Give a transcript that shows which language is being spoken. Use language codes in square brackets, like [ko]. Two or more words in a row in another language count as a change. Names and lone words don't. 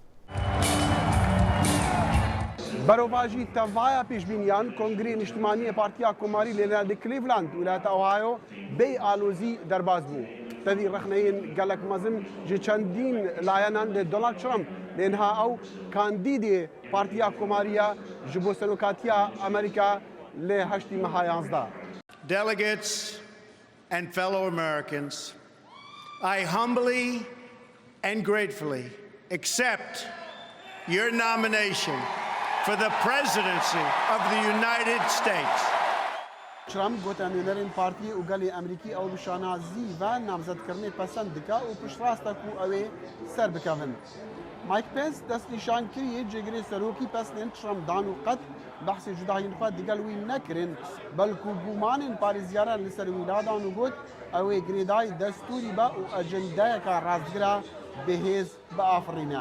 [ku] بەرەوباژی تەڤایە پێشبینیان کۆنگرێ نیشتمانیە پارتیا کۆماری لێنادی کلیڤلاند ویلایەتە ئۆهایۆ بێ ئالۆزی دەرباز بوو. تەوی ڕخنەیەن گەلک مەزن ji چەندین لایەنان لە دۆنالد ترامپ لێنها ئەو کاندیدێ پارتیا کۆماریە ji بۆ سەرۆکاتیە ئەمریکا لێ هەشتی مەها 11. [en] Delegates and fellow Americans, I humbly and gratefully accept your nomination for the presidency of the United States. [ku] ترامپ گوتە نوێنەرên partiyê û gelê Emerîkî ew bi şanazî ve namzedkirinê pesend dike û piştrast e ku ew ê ser bikevin. Mike Pence destnîşan kiriye cêgirê serokî pesnên Trump dan û qet behsê cudahiyên xwe digel wî nekirin belku gumanên parêzgaran li ser wî dadan û got ew ê girêdayî destûrî be û ecendeyeka rastgira bihêz biafirîne.